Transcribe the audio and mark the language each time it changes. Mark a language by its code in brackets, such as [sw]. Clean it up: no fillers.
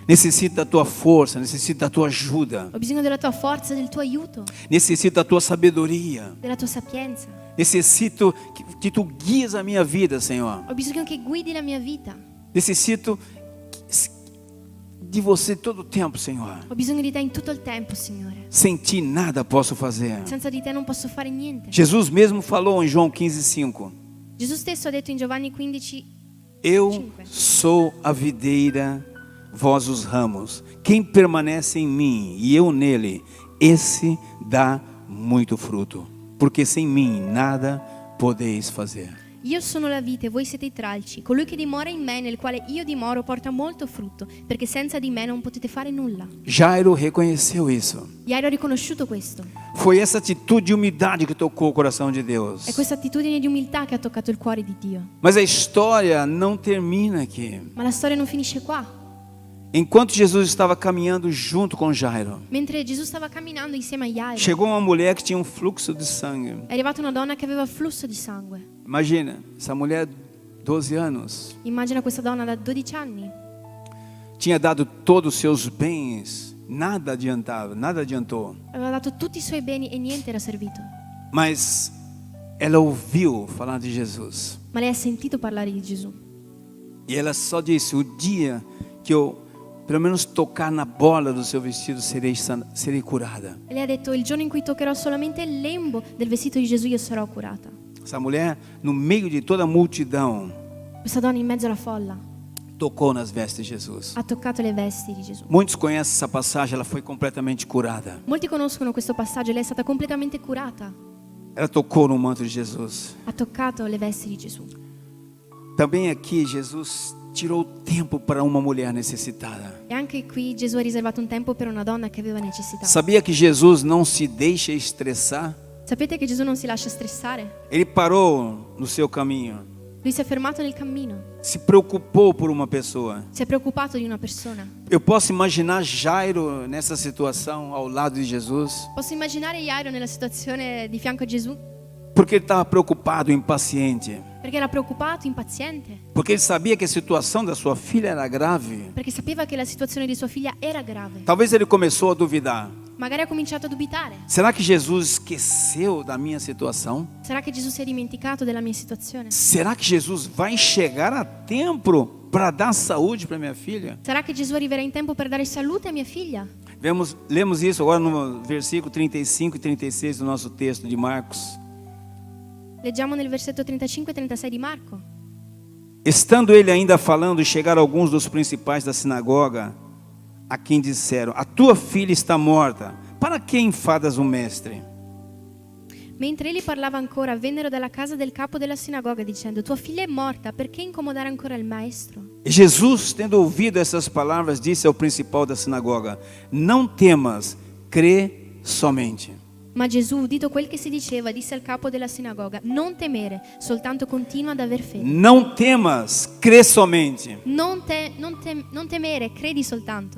[pt] Necessito da Tua força, necessito da Tua ajuda. [it] Ho bisogno della tua forza, del tuo aiuto, [pt] Necessito da Tua sabedoria. [it] della tua sapienza. [pt] Necessito que Tu guies a minha vida, Senhor. [it] Ho bisogno che guidi la mia vita. [pt] Necessito de Você todo o tempo, Senhor. [it] Ho bisogno di te in tutto il tempo, Signore. [pt] Sem Ti nada posso fazer. [it] Senza di te non posso fare niente. [pt] Jesus mesmo falou em João 15,5. [it] Gesù stesso ha detto in Giovanni 15, [pt] Eu sou a videira, vós os ramos. Quem permanece em mim e eu nele, esse dá muito fruto. Porque sem mim nada podeis fazer. [it] io sono la vite, voi siete i tralci. Colui che dimora in me, nel quale io dimoro, porta molto frutto, perché senza di me non potete fare nulla. [pt] Jairo reconheceu isso. [it] Jairo ha riconosciuto questo. [pt] Foi essa atitude de humildade que tocou o coração de Deus. [it] È questa attitudine di umiltà che ha toccato il cuore di Dio. [pt] Mas a história não termina aqui. [it] Ma la storia non finisce qua. [pt] Enquanto Jesus estava caminhando junto com Jairo, [it] Mentre Gesù stava camminando insieme a Jairo, [pt] chegou uma mulher que tinha um fluxo de sangue. [it] è arrivata una donna che aveva flusso di sangue. [pt] Imagina, essa mulher, 12 anos, [it] Immagina questa donna da 12 anni. [pt] tinha dado todos os seus bens, nada adiantava, nada adiantou. [it] Aveva dato tutti i suoi beni e niente era servito. [pt] Mas ela ouviu falar de Jesus. [it] Ma lei ha sentito parlare di Gesù. [pt] E ela só disse: o dia que eu pelo menos tocar na bola do seu vestido, serei curada. [it] E lei ha detto: il giorno in cui toccherò solamente il lembo del vestito di Gesù, io sarò curata. [pt] Essa mulher, no meio de toda a multidão, [it] Questa donna in mezzo alla folla [pt] tocou nas vestes de Jesus. [it] ha toccato le vesti di Gesù. [pt] Muitos conhecem essa passagem, ela foi completamente curada. [it] Molti conoscono questo passaggio, lei è stata completamente curata. [pt] Ela tocou no manto de Jesus. [it] Ha toccato le vesti di Gesù. [pt] Também aqui Jesus tirou tempo para uma mulher necessitada. [it] E anche qui Gesù ha riservato un tempo per una donna che aveva necessità. [pt] Sabia que Jesus não se deixa estressar? [it] Sapete che Gesù non si lascia stressare? [pt] Ele parou no seu caminho, [it] Lui si è fermato nel cammino, [pt] se preocupou por uma pessoa. [it] si è preoccupato di una persona. [pt] Eu posso imaginar Jairo nessa situação ao lado de Jesus, [it] Posso immaginare Jairo nella situazione di fianco a Gesù, [pt] porque ele estava preocupado, impaciente, [it] perché era preoccupato, impaziente, [pt] porque ele sabia que a situação da sua filha era grave. [it] perché sapeva che la situazione di sua figlia era grave. [pt] Talvez ele começou a duvidar. [it] Magari ha cominciato a dubitare. [pt] Será que Jesus esqueceu da minha situação? [it] Sarà che Gesù si è dimenticato della mia situazione? [pt] Será que Jesus vai chegar a tempo para dar saúde para minha filha? [it] Sarà che Gesù arriverà in tempo per dare salute a mia figlia? [pt] Lemos isso agora no versículo 35 e 36 do nosso texto de Marcos. [it] Leggiamo nel versetto 35 e 36 di Marco. [pt] Estando ele ainda falando, chegaram alguns dos principais da sinagoga, a quem disseram: a tua filha está morta, para que enfadas o mestre? [it] Mentre egli parlava ancora, vennero dalla casa del capo della sinagoga dicendo: tua figlia è morta, perché incomodare ancora il maestro? [pt] E Jesus, tendo ouvido essas palavras, disse ao principal da sinagoga: não temas, crê somente. [it] Ma Gesù, udito quel che si diceva, disse al capo della sinagoga: non temere, soltanto continua ad aver fede. [pt] Não temas, crê somente. [it] Non temere, credi soltanto.